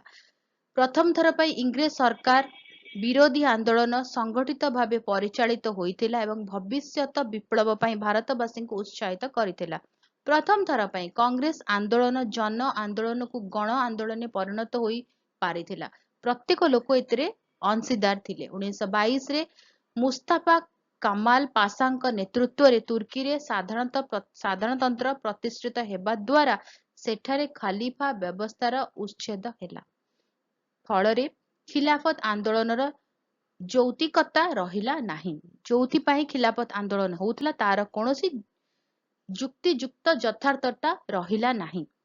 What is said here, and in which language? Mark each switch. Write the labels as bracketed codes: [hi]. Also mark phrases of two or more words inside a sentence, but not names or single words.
[or] ପ୍ରଥମ ଥର ପାଇଁ ଇଂରେଜ ସରକାର ବିରୋଧୀ ଆନ୍ଦୋଳନ ସଂଗଠିତ ଭାବେ ପରିଚାଳିତ ହୋଇଥିଲା ଏବଂ ଭବିଷ୍ୟତ ବିପ୍ଳବ ପାଇଁ ଭାରତବାସୀଙ୍କୁ ଉତ୍ସାହିତ କରିଥିଲା। ପ୍ରଥମ ଥର ପାଇଁ କଂଗ୍ରେସ ଆନ୍ଦୋଳନ ଜନ ଆନ୍ଦୋଳନକୁ ଗଣ ଆନ୍ଦୋଳନରେ ପରିଣତ ହୋଇ ପାରିଥିଲା। ପ୍ରତ୍ୟେକ ଲୋକ ଏଥିରେ ଅଂଶୀଦାର ଥିଲେ। 1922 रे मुस्ताफा कमाल पासाଙ୍କ ନେତୃତ୍ୱରେ ତୁର୍କୀରେ ସାଧାରଣତନ୍ତ୍ର ପ୍ରତିଷ୍ଠିତ ହେବା ଦ୍ୱାରା ସେଠାରେ ଖଲିଫା ବ୍ୟବସ୍ଥାର ଉଚ୍ଛେଦ ହେଲା। ଫଳରେ ଖିଲାଫତ ଆନ୍ଦୋଳନର ଯୌତିକତା ରହିଲା ନାହିଁ। ଯୋଉଥିପାଇଁ ଖିଲାଫତ ଆନ୍ଦୋଳନ ହଉଥିଲା ତାର କୌଣସି ଯୁକ୍ତିଯୁକ୍ତ ଯଥାର୍ଥତା ରହିଲା ନାହିଁ।